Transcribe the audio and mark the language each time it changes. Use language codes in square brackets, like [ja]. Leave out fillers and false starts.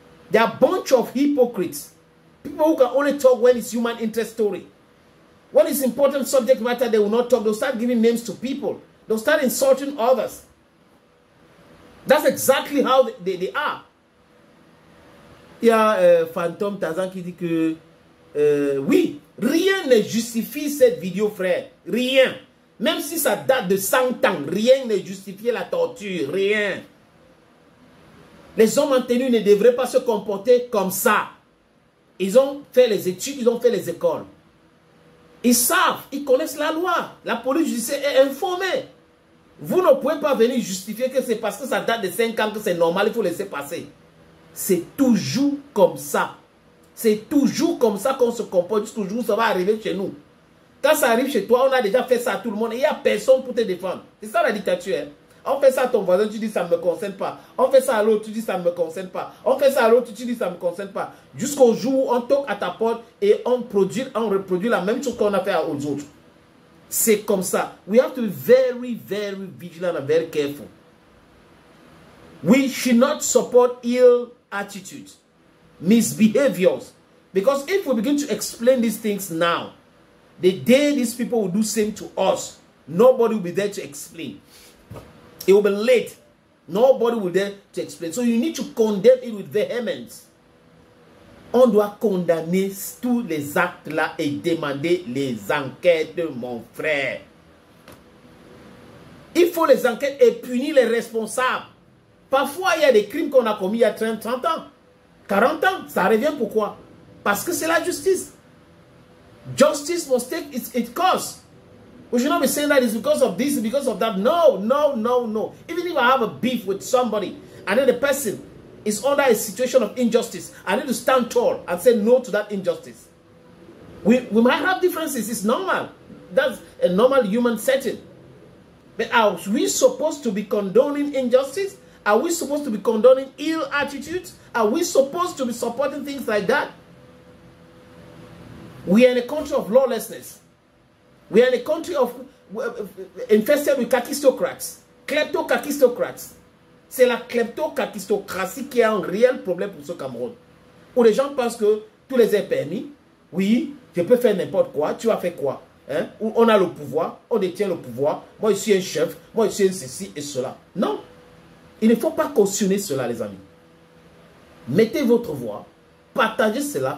[en] They are a bunch of hypocrites. People who can only talk when it's human interest story. When it's important subject matter, they will not talk. They'll start giving names to people. They'll start insulting others. That's exactly how they are. [fr] Il y a Phantom Tazan qui dit que oui, rien ne justifie cette vidéo, frère. Rien. Même si ça date de 100 ans, rien ne justifie la torture. Rien. Les hommes en tenue ne devraient pas se comporter comme ça. Ils ont fait les études, ils ont fait les écoles. Ils savent, ils connaissent la loi. La police judiciaire est informée. Vous ne pouvez pas venir justifier que c'est parce que ça date de 5 ans que c'est normal, il faut laisser passer. C'est toujours comme ça. C'est toujours comme ça qu'on se comporte. Jusqu'au jour où ça va arriver chez nous. Quand ça arrive chez toi, on a déjà fait ça à tout le monde. Et il n'y a personne pour te défendre. C'est ça la dictature. Hein? On fait ça à ton voisin, tu dis ça ne me concerne pas. On fait ça à l'autre, tu dis ça ne me concerne pas. On fait ça à l'autre, tu dis ça ne me concerne pas. Jusqu'au jour où on toque à ta porte et on reproduit la même chose qu'on a fait aux autres. C'est comme ça. [en] We have to be very, very vigilant and very careful. We should not support ill attitudes, misbehaviors. Because if we begin to explain these things now, the day these people will do same to us, nobody will be there to explain. It will be late. Nobody will be there to explain. So you need to condemn it with vehemence. [fr] On doit condamner tous les actes là et demander les enquêtes, mon frère. Il faut les enquêtes et punir les responsables. Parfois, il y a des crimes qu'on a commis il y a 30 ans, 40 ans. Ça revient pourquoi? Parce que c'est la justice. [en] Justice must take its course. We should not be saying that it's because of this, because of that. No, no, no, no. Even if I have a beef with somebody, and then the person is under a situation of injustice, I need to stand tall and say no to that injustice. We might have differences. It's normal. That's a normal human setting. But are we supposed to be condoning injustice? Are we supposed to be condoning ill attitudes? Are we supposed to be supporting things like that? We are in a country of lawlessness. We are in a country of infested with kakistocrats, klepto-kakistocrats. [fr] C'est la klepto-kakistocratie qui est un réel problème pour ce Cameroun. Où les gens pensent que tous les est permis. Oui, je peux faire n'importe quoi. Tu as fait quoi? Hein? Où on a le pouvoir, on détient le pouvoir. Moi, je suis un chef. Moi, je suis un ceci et cela. Non. Il ne faut pas cautionner cela, les amis. Mettez votre voix. Partagez cela.